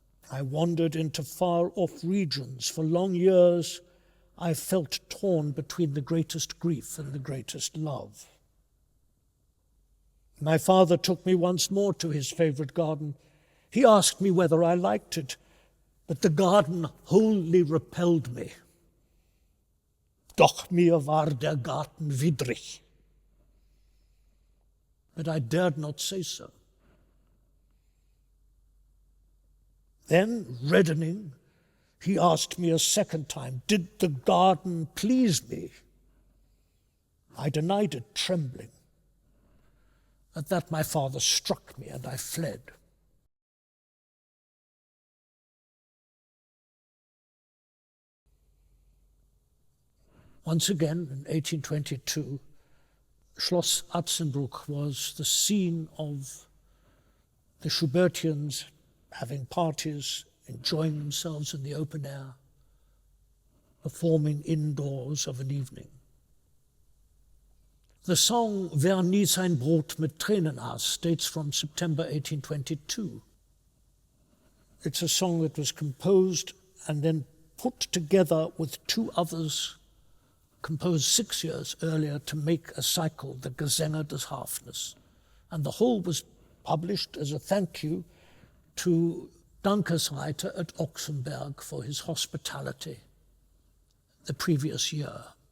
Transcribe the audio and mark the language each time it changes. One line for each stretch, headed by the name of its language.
English: I wandered into far-off regions. For long years, I felt torn between the greatest grief and the greatest love. My father took me once more to his favorite garden. He asked me whether I liked it, but the garden wholly repelled me.
German: Doch mir war der Garten widrig.
English: But I dared not say so. Then, reddening, he asked me a second time, did the garden please me? I denied it, trembling. At that my father struck me and I fled. Once again, in 1822, Schloss Atzenbruck was the scene of the Schubertians having parties, enjoying themselves in the open air, performing indoors of an evening. The song Wer nie sein Brot mit Tränen aß dates from September 1822. It's a song that was composed and then put together with two others composed 6 years earlier to make a cycle, the Gesänge des Hafners. And the whole was published as a thank you to Dankesreiter at Oxenberg for his hospitality the previous year.